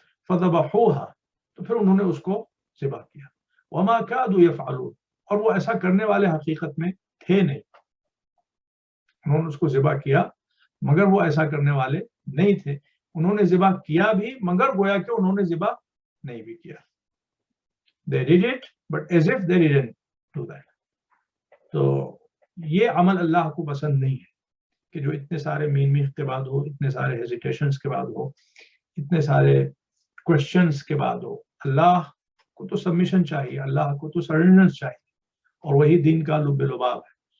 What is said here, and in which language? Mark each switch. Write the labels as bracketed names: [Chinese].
[Arabic] فذبحوها، [Urdu] تو پھر انہوں نے اس کو ذبح کیا. [Arabic] وما كادوا يفعلون، [Urdu] اور وہ ایسا کرنے والے حقیقت میں تھے نہیں. انہوں نے اس کو ذبح کیا مگر وہ ایسا کرنے والے نہیں تھے. انہوں نے ذبح کیا بھی مگر گویا کہ انہوں نے ذبح نہیں بھی کیا. [English] They did it but as if they didn't do that. [Urdu] تو یہ عمل اللہ کو پسند نہیں ہے کہ جو اتنے سارے مین میخ کے بعد ہو، اتنے سارے ہیزیٹیشنز کے بعد ہو، اتنے سارے کوشچنز کے بعد ہو. اللہ کو تو سبمیشن چاہیے، اللہ کو تو سرنڈرنس چاہیے، اور وہی دین کا لب لباب ہے.